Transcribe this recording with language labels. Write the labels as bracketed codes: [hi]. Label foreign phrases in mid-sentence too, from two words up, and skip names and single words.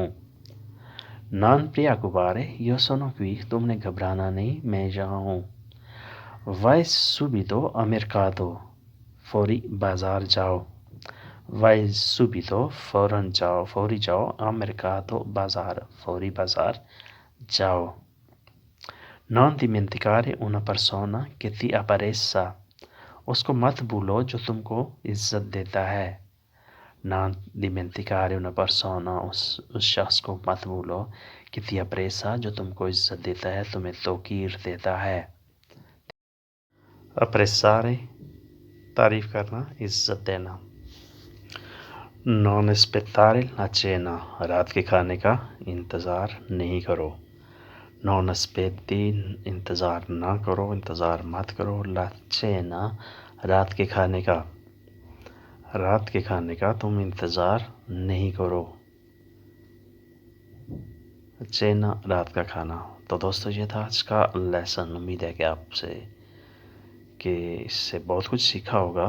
[it] Non preoccupare io sono qui [ur] تم نے گھبرانا نہیں میں یہاں ہوں. [it] Vai subito al mercato [ur] فوری بازار جاؤ. [it] Vai subito [ur] فوراً جاؤ، فوری جاؤ. [it] al mercato [ur] بازار، فوری بازار جاؤ. [it] Non dimenticare una persona che ti apprezza [ur] اس کو مت بھولو جو تم کو عزت دیتا ہے. [it] Non dimenticare una persona [ur] اس شخص کو مت بھولو کہ [it] ti apprezza [ur] جو تم کو عزت دیتا ہے، تمہیں توقیر دیتا ہے. apprezzare تعریف کرنا، عزت دینا. [it] Non aspettare la cena [ur] رات کے کھانے کا انتظار نہیں کرو. [it] Non aspetti [ur] انتظار نہ کرو، انتظار مت کرو. [it] La cena [ur] رات کے کھانے کا. رات کے کھانے کا تم انتظار نہیں کرو، چینا رات کا کھانا۔ تو دوستو یہ تھا آج کا لیسن، امید ہے کہ آپ سے کہ اس سے بہت کچھ سیکھا ہوگا۔